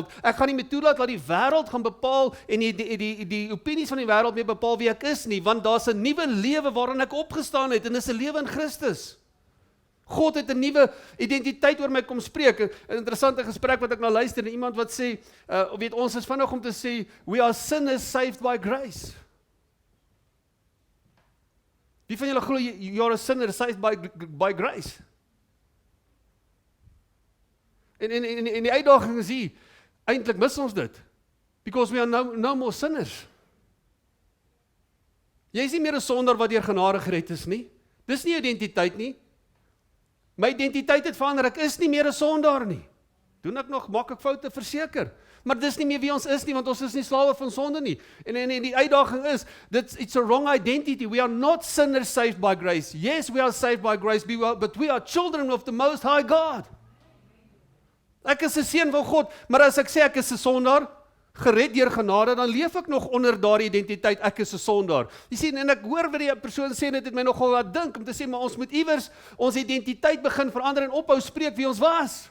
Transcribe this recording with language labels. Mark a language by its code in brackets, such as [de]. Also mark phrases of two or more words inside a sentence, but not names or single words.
[af] Ek gaan nie meer toelaat dat die wêreld gaan bepaal en die opinies van die wêreld meer bepaal wie ek is nie, want daar's 'n nuwe lewe waarin ek opgestaan het, en dis 'n lewe in Christus. God het 'n nuwe identiteit oor my kom spreek. 'n Interessante gesprek wat ek nou luister, en iemand wat sê, weet ons is vinnig om te sê, [en] we are sinners saved by grace. [af] Wie van julle glo [en] you are a sinner saved by grace? [af] En die uitdaging is hier, eintlik mis ons dit, [en] because we are no more sinners. [af] Jy is nie meer 'n sondaar wat deur genade gered is nie. Dis nie identiteit nie. My identiteit het verander, ek is nie meer 'n sondaar nie. Maak ek foute, verseker. Maar dis nie meer wie ons is nie, want ons is nie slawe van sonde nie. En die uitdaging is, [en] it's a wrong identity. We are not sinners saved by grace. Yes, we are saved by grace, but we are children of the Most High God. [af] Ek is 'n seun van God, maar as ek sê ek is 'n sondaar, gered deur genade, dan leef ek nog onder daardie identiteit, ek is 'n sondaar. Jy sien, en ek hoor wat die persoon sê, dit het my nogal laat dink, om te sê, maar ons moet iewers ons identiteit begin verander en ophou spreek wie ons was.